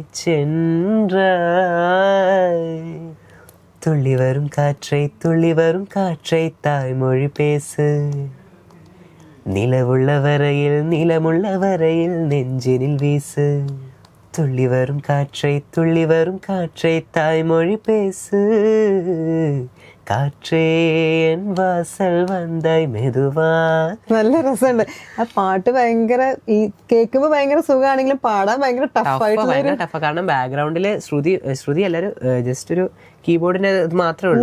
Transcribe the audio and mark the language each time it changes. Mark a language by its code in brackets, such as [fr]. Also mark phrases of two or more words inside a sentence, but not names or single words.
[ta] சென்றாய், துள்ளி வரும் காற்றை தாய்மொழி பேசு, நிலமுள்ள வரையில் நெஞ்சினில் வீசு, துள்ளி வரும் காற்றை தாய்மொழி பேசு, காற்றே என் வாசல் வந்நாயி மெதுவா. [ml] നല്ല രസമുണ്ട് ആ പാട്ട്. ഭയങ്കര ഈ കേൾക്കുമ്പോ ഭയങ്കര സുഖമാണെങ്കിലും പാടാൻ ഭയങ്കര ടഫായിട്ട്. കാരണം ബാക്ക്ഗ്രൗണ്ടില് ശ്രുതി എല്ലാരും ജസ്റ്റ് ഒരു കീബോർഡിന്റെ ഇത് മാത്രമേ ഉള്ളൂ.